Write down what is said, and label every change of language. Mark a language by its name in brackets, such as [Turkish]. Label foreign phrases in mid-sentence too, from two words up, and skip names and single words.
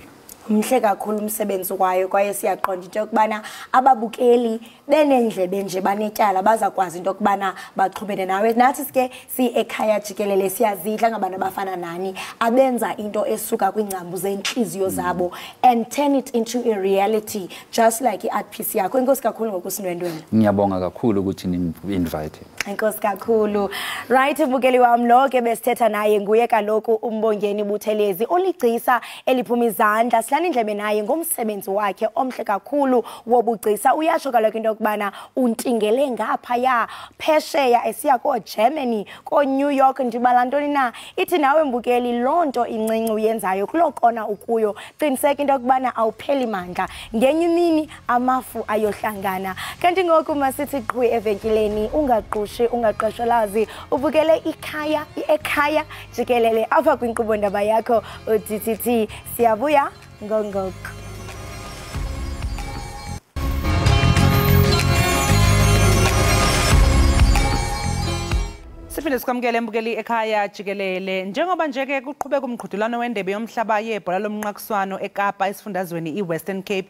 [Xhosa] Mhle kakhulu umsebenzi kwaye siyaqonda into kubana ababukeli benendlebe nje banetyala bazakwazi into kubana baxhubene nawe. Nathi sike Ekhaya Jikelele siyazidla ngabantu abafana nani abenza into esuka kwingcambu zenhliziyo zabo [English] and turn it into a reality just like i-art piece [Xhosa] yakho. Inkosi kakhulu ngokusindwendweni. [Zulu] Ngiyabonga kakhulu ukuthi ni-invite. [Xhosa] Inkosi kakhulu. Right mbukeli wami lo ke besithetha naye nguye kaloku uMbongeni Buthelezi oligcisa eliphuma izandla sibethana indlebe naye ngomsebenzi wakhe omhle kakhulu wobugcisa. Uyasho kaloku into yokubana untingele ngapha ya phesheya esiya ko-Germany, ko-New York, ndibala ntoni na. Ithi nawe mbukeli loo nto incinci uyenzayo kuloo kona ukuyo, qiniseka into yokubana awupheli mandla, ngenye imini amafu ayohlangana. Kanti ngoku masithi qhwi evenkileni, ungaqushi ungaqasholazi, ubukele Ekhaya Jikelele apha kwinkqubo ndaba yakho uDTT. Siyabuya ngongoko. [Zulu] Siphinde sikwamukele mbukeli Ekhaya Jikelele. Njengoba nje-ke kuqhubeka umqhudelwano wendebe yomhlaba yebhola lomnqakiswano eKapa esifundazweni iWestern Cape.